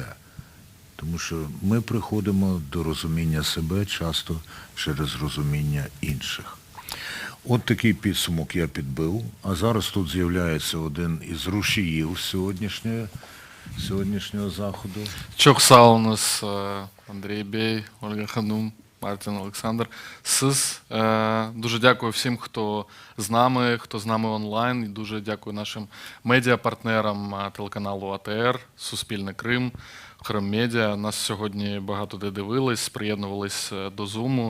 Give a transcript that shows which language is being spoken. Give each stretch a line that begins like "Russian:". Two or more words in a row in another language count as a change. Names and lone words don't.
Ukrainian: Тому що ми приходимо до розуміння себе часто через розуміння інших. От такий підсумок я підбив. А зараз тут з'являється один із рушіїв сьогоднішнього заходу.
Crimean Tatar: Çok sağ olunuz Андрій Бей, Ольга Ханум, Мартин Олександр.
Ukrainian: Дуже дякую всім, хто з нами онлайн. І дуже дякую нашим медіапартнерам телеканалу АТР, Суспільне Крим, Крим Медіа. Нас сьогодні багато де дивились, приєднувались до Зуму.